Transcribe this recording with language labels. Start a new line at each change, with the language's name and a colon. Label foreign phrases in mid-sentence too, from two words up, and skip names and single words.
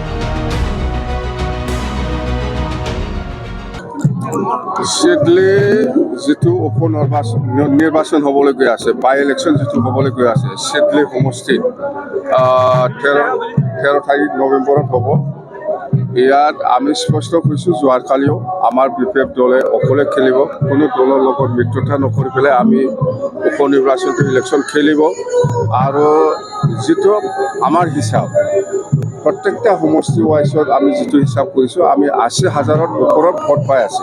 Assamese: ছিডলী যিটো উপনিৰ্বাচন হ'বলৈ গৈ আছে
English: by election
Assamese: যিটো হ'বলৈ গৈ আছে ছিডলী সমষ্টি 13 তাৰিখ নৱেম্বৰত হ'ব। ইয়াত আমি স্পষ্ট কৈছোঁ যোৱাকালিও আমাৰ বিপেফ দলে অকলে খেলিব, কোনো দলৰ লগত মিত্ৰতা নকৰি পেলাই আমি উপনিৰ্বাচনটো ইলেকশ্যন খেলিব আৰু যিটো আমাৰ হিচাপ প্ৰত্যেকটা সমষ্টি ৱাইজত আমি যিটো হিচাপ কৰিছোঁ আমি 80,000ৰ ওপৰত ভোট পাই আছে।